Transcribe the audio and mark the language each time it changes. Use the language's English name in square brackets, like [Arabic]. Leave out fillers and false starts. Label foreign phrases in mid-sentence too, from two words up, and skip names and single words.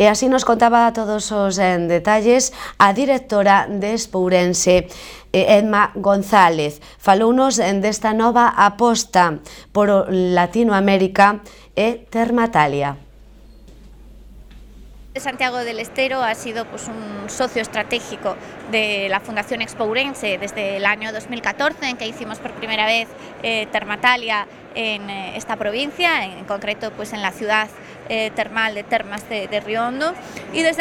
[Galician] E así nos contaba todos os detalles a directora de Espourense, Edma González. Falounos desta nova aposta por Latinoamérica e Termatalia. [Spanish] Santiago del Estero ha sido un socio estratégico de la Fundación Expourense desde el año 2014, en que hicimos por primera vez Termatalia en esta provincia, en concreto en la ciudad termal de Termas de Riondo, y desde